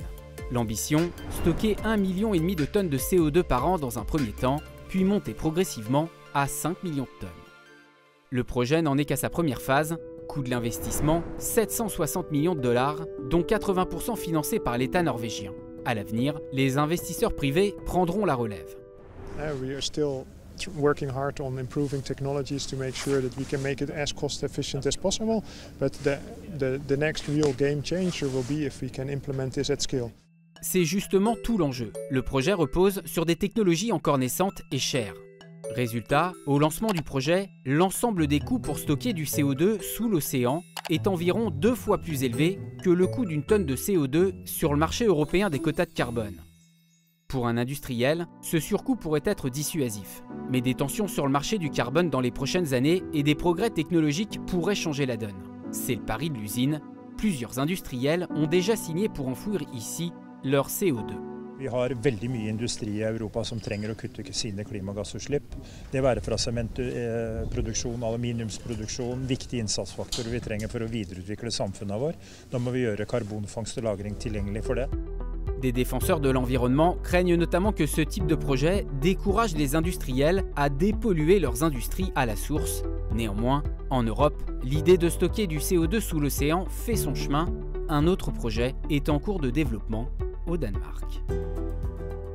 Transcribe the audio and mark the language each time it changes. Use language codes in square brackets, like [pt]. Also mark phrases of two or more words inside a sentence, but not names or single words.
[fr] L'ambition, stocker 1,5 million de tonnes de CO2 par an dans un premier temps, puis monter progressivement à 5 millions de tonnes. Le projet n'en est qu'à sa première phase. Coût de l'investissement, 760 millions de dollars, dont 80% financés par l'État norvégien. À l'avenir, les investisseurs privés prendront la relève. [en] We are still working hard on improving technologies to make sure that we can make it as cost efficient as possible, but the next real game changer will be if we can implement this at scale. [fr] C'est justement tout l'enjeu. Le projet repose sur des technologies encore naissantes et chères. Résultat, au lancement du projet, l'ensemble des coûts pour stocker du CO2 sous l'océan est environ 2 fois plus élevé que le coût d'une tonne de CO2 sur le marché européen des quotas de carbone. Pour un industriel, ce surcoût pourrait être dissuasif, mais des tensions sur le marché du carbone dans les prochaines années et des progrès technologiques pourraient changer la donne. C'est le pari de l'usine. Plusieurs industriels ont déjà signé pour enfouir ici leur CO2. [no] Vi har veldig mye industri i Europa som trenger å kutte sine klimagassutslipp. Det være fra sementproduksjon, aluminiumsproduksjon, viktige innsatsfaktorer vi trenger for å videreutvikle samfunnet vårt. Da må vi gjøre karbonfangst og -lagring tilgjengelig for det. [fr] Des défenseurs de l'environnement craignent notamment que ce type de projet décourage les industriels à dépolluer leurs industries à la source. Néanmoins, en Europe, l'idée de stocker du CO2 sous l'océan fait son chemin. Un autre projet est en cours de développement au Danemark.